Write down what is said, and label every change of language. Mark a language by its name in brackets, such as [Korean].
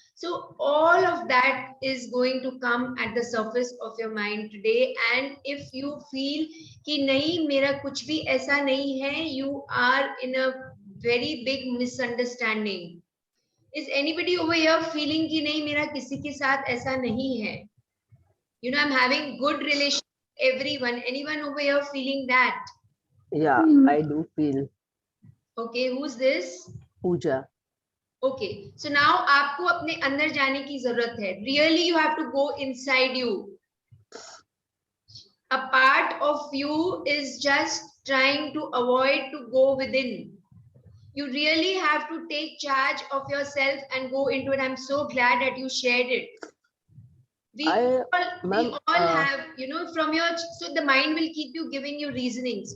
[English] So all of that is going to come at the surface of your mind today. And if you feel [Hindi] कि नहीं मेरा कुछ भी ऐसा नहीं है, [English] you are in a very big misunderstanding. Is anybody over here feeling [Hindi] कि नहीं मेरा किसी के साथ ऐसा नहीं है? [English] I'm having good relation with everyone. Anyone over here feeling that? Yeah, I do feel. Okay, who's this? Pooja. Okay, so now [Hindi] आपको अपने अंदर जाने की जरूरत है. [English] Really, you have to go inside you. A part of you is just trying to avoid to go within. You really have to take charge of yourself and go into it. I'm so glad that you shared it. We all have, from your, so the mind will keep you giving you reasonings.